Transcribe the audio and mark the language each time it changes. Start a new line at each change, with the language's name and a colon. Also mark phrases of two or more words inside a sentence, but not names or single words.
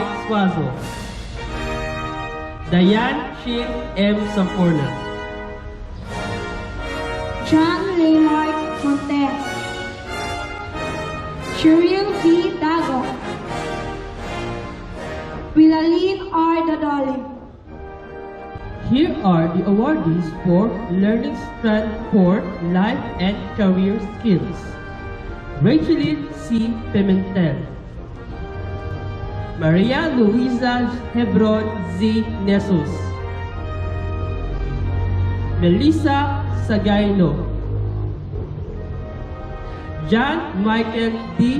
English: Suazo, Dayan Shin M. Samporna, John Leonard Montes, Cheryl V. Dago, Wilalin R. Dodole. Here are the awardees for Learning Strength for Life and Career Skills. Rachelyn C. Pimentel, Maria Luisa Hebron Z. Nesus, Melissa Sagaino, John Michael D.